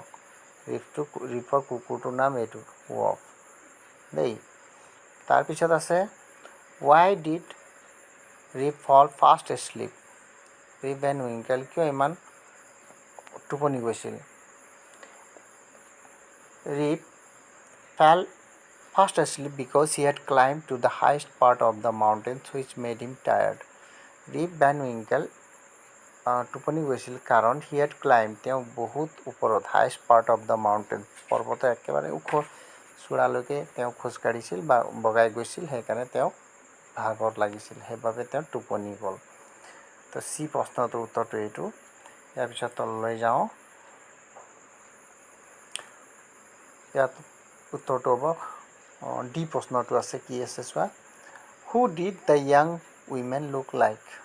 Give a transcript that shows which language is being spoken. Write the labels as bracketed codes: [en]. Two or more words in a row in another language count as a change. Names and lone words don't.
[as] ৰিপৰ কুকুৰটোৰ নাম এইটো ৱফ দেই। তাৰপিছত আছে, [en] why did Rip fall fast asleep. [as] ৰিপ ভেন উইংকেল কিয় ইমান টোপনি গৈছিল? [en] ৰিপ fell fast asleep because he had climbed to the highest part of the mountains which made him tired. [as] ৰিপ ভেন উইংকেল টোপনি গৈছিল কাৰণ [en] he had climbed, [as] তেওঁ বহুত ওপৰত, [en] highest part of the mountain, [as] পৰ্বতৰ একেবাৰে ওখ চূড়ালৈকে তেওঁ খোজকাঢ়িছিল বা বগাই গৈছিল, সেইকাৰণে তেওঁক ভাগৰ লাগিছিল, সেইবাবে তেওঁ টোপনি গ'ল। তো চি প্ৰশ্নটোৰ উত্তৰটো এইটো। ইয়াৰ পিছত তললৈ যাওঁ, ইয়াত উত্তৰটো হ'ব ডি প্ৰশ্নটো আছে, কি আছে চোৱা, [en] who did the young women look like.